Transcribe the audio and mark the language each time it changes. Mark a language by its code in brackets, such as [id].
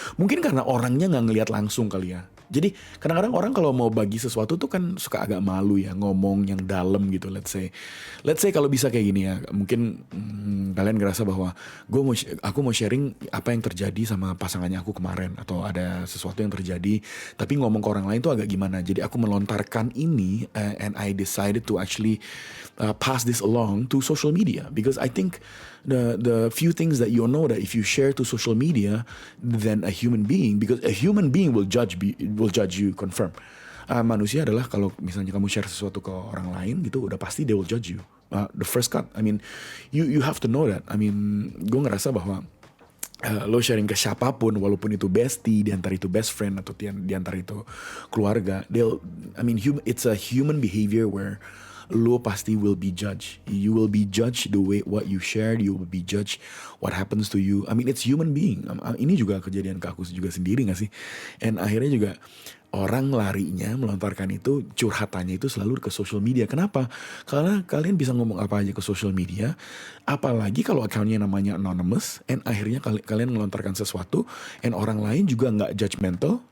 [id] Mungkin karena orangnya nggak ngelihat langsung kali ya. Jadi kadang-kadang orang kalau mau bagi sesuatu tuh kan suka agak malu ya ngomong yang dalam gitu. Let's say kalau bisa kayak gini ya, mungkin kalian ngerasa bahwa aku mau sharing apa yang terjadi sama pasangannya aku kemarin, atau ada sesuatu yang terjadi tapi ngomong ke orang lain tuh agak gimana. Jadi aku melontarkan ini, [en] and I decided to actually pass this along to social media, because I think the few things that you know that if you share to social media, then a human being, because a human being will judge you, confirm. [id] Manusia adalah kalau misalnya kamu share sesuatu ke orang lain gitu, udah pasti [en] they will judge you. The first cut, I mean, you have to know that. I mean, [id] gue ngerasa bahwa lo sharing ke siapapun, walaupun itu bestie, diantara itu best friend, atau diantara itu keluarga, [en] it's a human behavior where [id] lo pasti [en] will be judged. You will be judged the way what you shared. You will be judged what happens to you. I mean, it's human being. [id] Ini juga kejadian ke aku juga sendiri gak sih? And akhirnya juga orang larinya melontarkan itu, curhatannya itu selalu ke social media. Kenapa? Karena kalian bisa ngomong apa aja ke social media, apalagi kalau accountnya namanya anonymous, and akhirnya kalian melontarkan sesuatu, and orang lain juga gak judgmental.